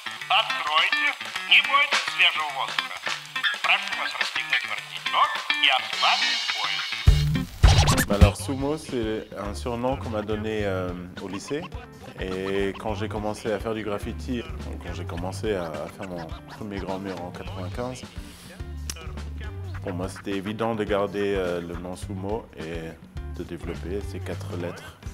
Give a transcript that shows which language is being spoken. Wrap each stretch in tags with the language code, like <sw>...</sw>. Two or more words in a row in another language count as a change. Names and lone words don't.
<ru>Откройте, не бойтесь свежего воздуха. Прошу вас расстегнуть воротничок и ослабить пояс.</ru> <fr>Alors Sumo, c'est un surnom qu'on m'a donné au lycée. Et quand j'ai commencé à faire du graffiti, quand j'ai commencé à faire mon premier grand mur en 95, pour moi c'était évident de garder le nom Sumo et de développer ces 4 lettres.</fr>